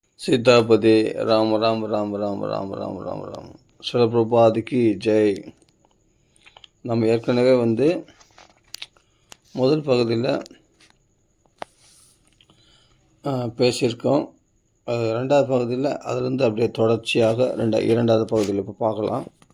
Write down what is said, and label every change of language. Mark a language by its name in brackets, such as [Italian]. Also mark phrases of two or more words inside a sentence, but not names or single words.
[Sanskrit] सीतापति राम राम राम राम राम राम राम राम [Tamil] சில பிரபாதிக்கு ஜெய். நம்ம ஏற்கனவே முதல் பகுதியில் பேசியிருக்கோம். ரெண்டாவது பகுதியில் அதிலிருந்து அப்படியே தொடர்ச்சியாக இரண்டாவது பகுதியில் இப்போ பார்க்கலாம்.